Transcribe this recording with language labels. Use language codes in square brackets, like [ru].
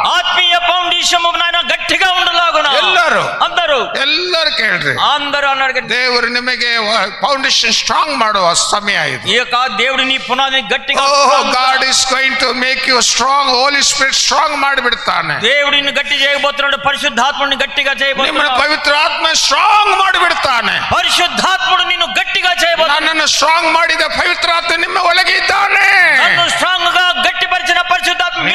[te] ఆత్మీయ ఫౌండేషన్ నాయన గట్టిగా ఉండలాగున [kn] ಎಲ್ಲರೂ [te] అందరూ [kn] ಕೇಳ್ರಿ. [te] అందరూ అన్నాడు కదా, [kn] ದೇವರು ನಿಮಗೆ ಫೌಂಡೇಶನ್ ಸ್ಟ್ರಾಂಗ್ ಮಾಡುವ ಸಮಯ ಇದು. [te] ఈ యొక్క దేవుడు నీ పునాదిని గట్టిగా [en] God is going to make you strong. Holy Spirit strong [kn] ಮಾಡಿಬಿಡ್ತಾನೆ. [te] దేవుడు నిన్ను గట్టి చేయబోతున్నాడు, పరిశుద్ధాత్ముడిని గట్టిగా [kn] ನಿಮ್ಮ [te] చేయబోతున్నాడు, [kn] ಪವಿತ್ರ ಆತ್ಮ ಸ್ಟ್ರಾಂಗ್ ಮಾಡಿಬಿಡ್ತಾನೆ. [te] పరిశుద్ధాత్ముడు నిన్ను గట్టిగా చేయబోతున్నాడు. [kn] ನನ್ನನ್ನು ಸ್ಟ್ರಾಂಗ್ ಮಾಡಿದ ಪವಿತ್ರ ಆತ್ಮ ನಿಮ್ಮ ಒಳಗೆ ಇದ್ದಾನೆ. [te] నన్ను స్ట్రాంగ్ గా గట్టిపరిచిన పరిశుద్ధాత్మ మీలో